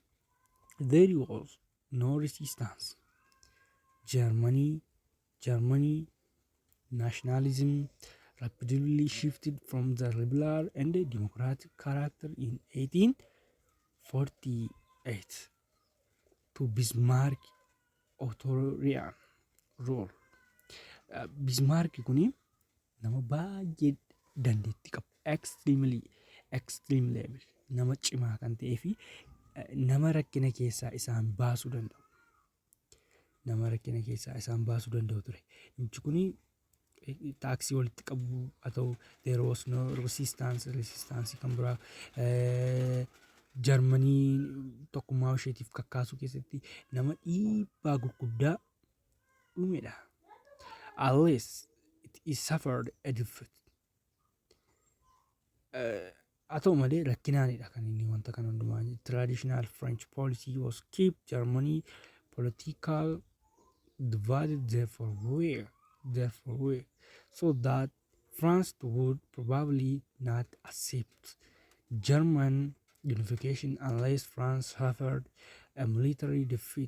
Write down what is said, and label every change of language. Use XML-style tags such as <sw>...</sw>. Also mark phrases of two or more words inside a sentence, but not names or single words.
<en>There was no resistance. Germany nationalism rapidly shifted from the liberal and democratic character in 1848 to Bismarck authoritarian rule.</en> <om>Bismarck kuni nama baay'ee dandeettii qabu.</om> <en>Extreme level</en> <om>nama cimaa kan ta'ee fi nama rakkina keessaa isaan baasuu danda'u. Ture. Namichi kuni taaksii walitti qabu haa ta'u,</om> <en>there was no resistance</en> <om>kan biraa Jarmanii tokkummaa isheetiif kakkaasuu keessatti nama dhiibbaa gurguddaa uumedha.</om> <en>Unless it suffered a defeat.</en> <om>Haa ta'u malee rakkinaanidha kan inni wanta kana hundumaa.</om> <en>Traditional French policy was keep Germany political divided therefore were so that France would probably not accept German unification unless France suffered a military defeat.</en>